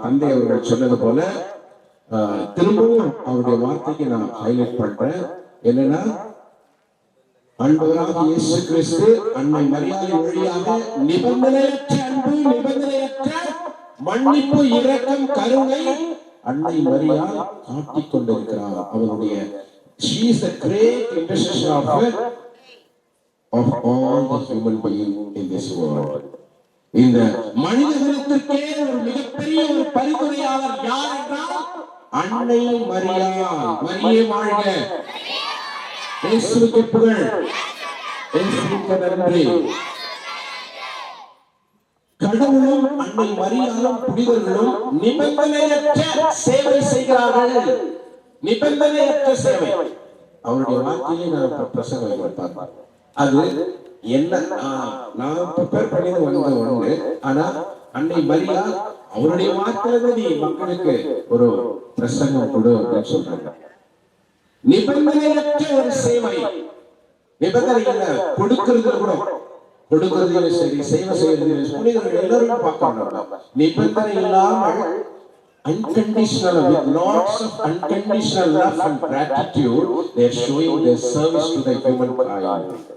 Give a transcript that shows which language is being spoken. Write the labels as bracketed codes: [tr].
[ta] தந்தை அவர்கள் சொன்னது போல திரும்பவும் அவருடைய வார்த்தைக்கு நான் ஹைலைட் பண்றேன். என்னன்னா, ஆண்டவராகிய இயேசு கிறிஸ்து அன்னை மரியாதை வழியாக நிபந்தனையற்ற அன்பு, நிபந்தனையற்ற மன்னிப்பு, இரக்கம், கருணை அன்னை மரியாள் காட்டிக் கொண்டிருக்கிறார். அவருடைய [en] she is the great intercessor of all the human beings in this world. [ta] இந்த மனிதர்களுக்கே ஒரு மிகப்பெரிய ஒரு பரிந்துரையாளர் யார் என்றால் அன்னை மரியாள். மரியே வாழ்க, இயேசுவுக்கு புகழ், இயேசுவுக்கு நன்றி. கடவுளும் அன்னை மரியாளும் புனிதர்களும் நிபந்தனையற்ற சேவை செய்கிறார்கள். நிபந்தனையற்ற சேவை. அவருடைய வார்த்தையை நான் பிரசங்கம் வைப்பார். அது என்ன, நான் ப்ரிப்பேர் பண்ணி வந்த ஒண்ணு. ஆனா அன்னை மரியாள் அவருடைய வார்த்தையில நீ மக்களுக்கு ஒரு பிரசங்கம் கொடு அப்படின்னு சொல்றாங்க. நிபந்தனையற்ற ஒரு சேவை. நிபந்தனை இல்ல, கொடுக்கிறது கூட, கொடுக்கிறதுல சரி, சேவை செய்யறதுல புனிதர்கள் எல்லாரும் பார்க்கணும். நிபந்தனை இல்லாமல் [en] unconditional, with lots of unconditional love and gratitude, they are showing their service to the humankind.